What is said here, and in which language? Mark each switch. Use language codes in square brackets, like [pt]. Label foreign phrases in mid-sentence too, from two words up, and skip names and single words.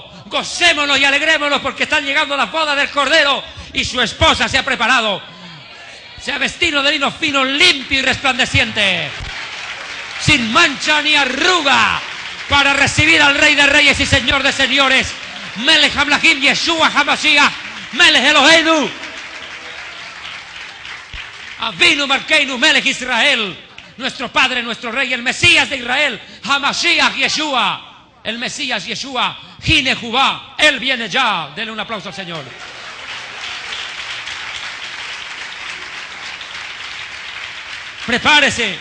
[es] Gocémonos y alegrémonos, porque están llegando las bodas del Cordero y su esposa se ha preparado. Se ha vestido de lino fino, limpio y resplandeciente, sin mancha ni arruga, para recibir al Rey de Reyes y Señor de Señores, [he] מלך המלכים, ישוע המשיח, מלך אלוהינו, אבינו מלכנו, מלך ישראל, [es] nuestro Padre, nuestro Rey, el Mesías de Israel, [he] המשיח ישוע, [es] el Mesías Yeshua, Hine Jubá, Él viene ya. Denle un aplauso al Señor. Prepárese.